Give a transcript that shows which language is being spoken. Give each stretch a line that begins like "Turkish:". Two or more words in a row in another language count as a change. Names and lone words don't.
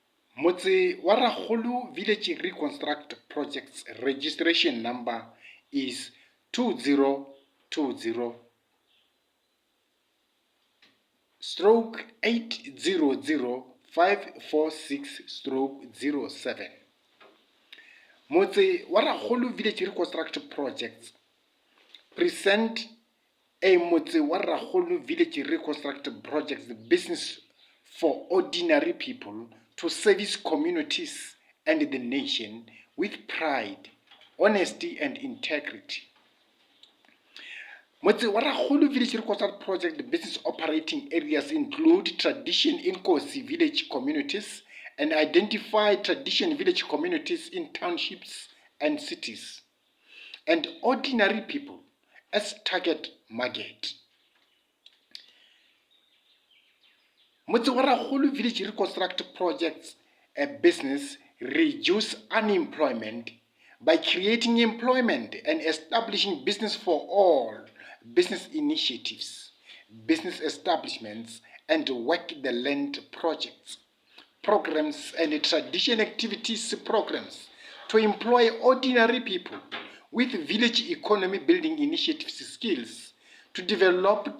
English: Motse wa Rakgolo Village Reconstruct Project's registration number is 2020 stroke 800546 stroke 07. Motse wa Rakgolo Village Reconstruct Projects present a Motse wa Rakgolo Village Reconstruct Projects business for ordinary people to service communities and the nation with pride, honesty and integrity. Motse wa Rakgolo Village Reconstruct Project business operating areas include tradition Inkosi village communities and identify tradition village communities in townships and cities, and ordinary people as target market. Motse wa Rakgolo Village Reconstruct Projects a business reduce unemployment by creating employment and establishing business for all business initiatives, business establishments, and work the land projects, programs, and tradition activities programs to employ ordinary people with village economy building initiatives skills to develop